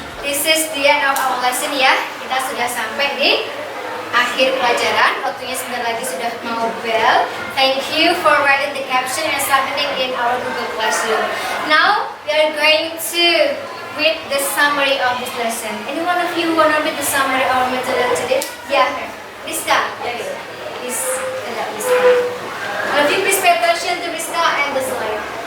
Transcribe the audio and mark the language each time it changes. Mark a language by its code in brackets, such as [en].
[en] This is the end of our lesson ya. [id] Kita sudah sampai di akhir pelajaran. Waktunya sebentar lagi sudah mau bel. [en] Thank you for writing the caption and submitting in our Google Classroom. Now we are going to read the summary of this lesson. Any one of you want to read the summary of our methodology today? Yeah, Rizka. Please, Rizka. All of you please pay attention to Rizka and the slide.